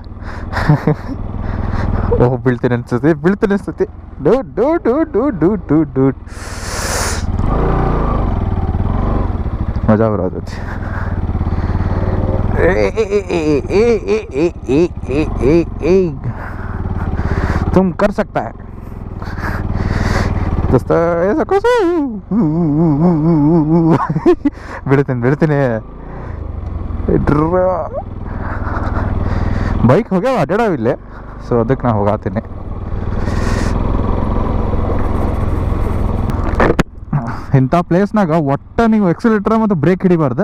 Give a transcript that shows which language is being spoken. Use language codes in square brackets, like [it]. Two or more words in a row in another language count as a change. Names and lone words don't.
[kn] ಬೀಳ್ತೀನಿ ಅನ್ಸುತ್ತೆ. ಡೂಟ್ ಮಜಾ ಬರೋದೈತಿ. [hi] तुम कर सकता है दोस्त, ऐसा कुछ. [kn] ಬಿಡ್ತೀನಿ. ಬೈಕ್ ಹೋಗ್ಯಾವ ಅಡ್ಡಾಡವಿಲ್ಲೇ, ಸೊ ಅದಕ್ಕೆ ನಾ ಹೋಗಾತೀನಿ. ಇಂಥ ಪ್ಲೇಸ್ನಾಗ ಒಟ್ಟ ನೀವು ಎಕ್ಸಿಲೇಟರ್ ಮತ್ತು ಬ್ರೇಕ್ ಹಿಡಿಬಾರ್ದು.